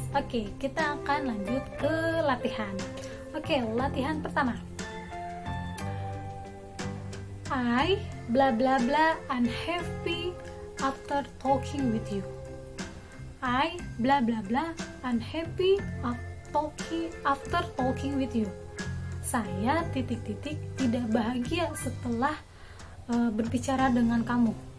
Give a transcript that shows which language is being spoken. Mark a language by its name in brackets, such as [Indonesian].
[Indonesian] Oke, kita akan lanjut ke latihan. Oke, latihan pertama. [English] I blah blah blah unhappy after talking with you. I blah blah blah unhappy after talking with you. [Indonesian] Saya titik-titik tidak bahagia setelah berbicara dengan kamu.